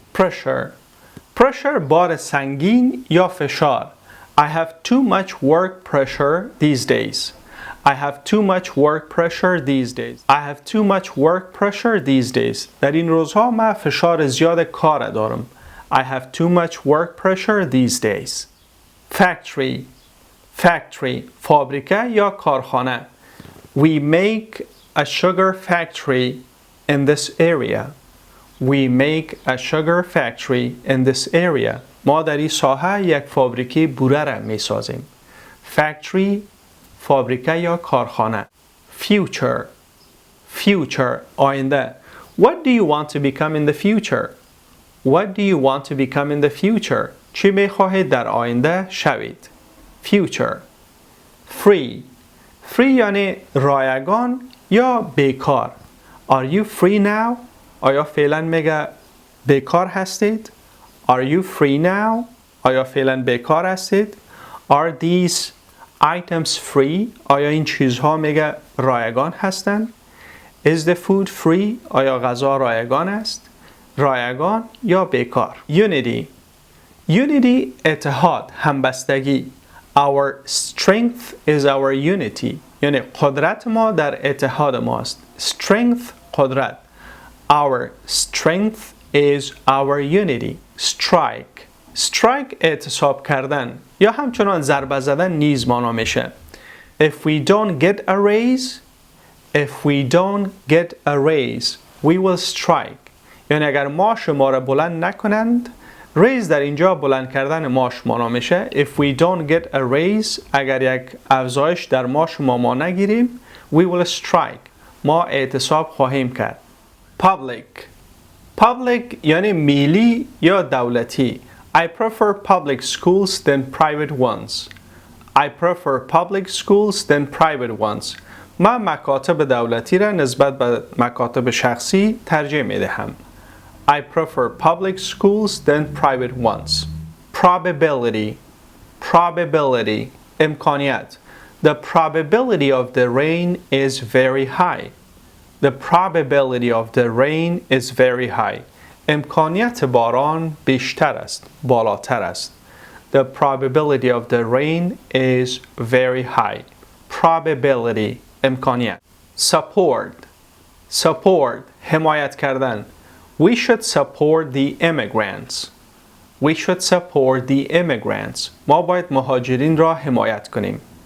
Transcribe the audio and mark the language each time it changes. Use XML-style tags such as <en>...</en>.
<en>pressure.</en> <fa>pressure بار سنگین یا فشار.</fa> <en>I have too much work pressure these days. I have too much work pressure these days. I have too much work pressure these days.</en> <fa>در این روزها من فشار زیاد کار دارم.</fa> <en>I have too much work pressure these days. factory.</en> <fa>factory فابریکه یا کارخانه.</fa> <en>We make a sugar factory in this area. We make a sugar factory in this area.</en> <fa>ما در این ساحه یک فابریکه بوره را می سازیم. factory فابریکه یا کارخانه.</fa> <en>future. future آینده. What do you want to become in the future? What do you want to become in the future?</en> <fa>چی میخواهید در آینده شوید؟ Future.</fa> <en>Free.</en> <fa>Free یعنی رایگان یا بیکار.</fa> <en>Are you free now?</en> <fa>آیا فعلا میگه بیکار هستید؟</fa> <en>Are you free now?</en> <fa>آیا فعلا بیکار هستید؟</fa> <en>Are these items free?</en> <fa>آیا این چیزها میگه رایگان هستند؟</fa> <en>Is the food free?</en> <fa>آیا غذا رایگان است؟ رایگان یا بیکار.</fa> <en>Unity.</en> <fa>Unity اتحاد، همبستگی.</fa> <en>Our strength is our unity.</en> <fa>یعنی قدرت ما در اتحاد ماست.</fa> <en>Strength قدرت. Our strength is our unity. Strike.</en> <fa>Strike اعتصاب کردن یا همچنان ضربه زدن نیز مانا میشه.</fa> <en>If we don't get a raise, if we don't get a raise, we will strike.</en> <fa>یعنی اگر معاش ما را بلند نکنند، raise در اینجا بلند کردن معاش مانا میشه.</fa> <en>If we don't get a raise,</en> <fa>اگر یک افزایش در معاش ما نگیریم،</fa> <en>we will strike.</en> <fa>ما اعتصاب خواهیم کرد. Public. Public یعنی ملی یا دولتی.</fa> <en>I prefer public schools than private ones. I prefer public schools than private ones.</en> <fa>من مکاتب دولتی را نسبت به مکاتب شخصی ترجیح می دهم.</fa> <en>I prefer public schools than private ones. Probability. Probability. امکانیت. The probability of the rain is very high. The probability of the rain is very high.</en> <fa>امکانیت باران بیشتر است، بالاتر است.</fa> <en>The probability of the rain is very high. Probability. امکانیت. Support. Support.</en> <fa>حمایت کردن.</fa> <en>We should support the immigrants. We should support the immigrants.</en> <fa>ما باید مهاجرین را حمایت کنیم.</fa>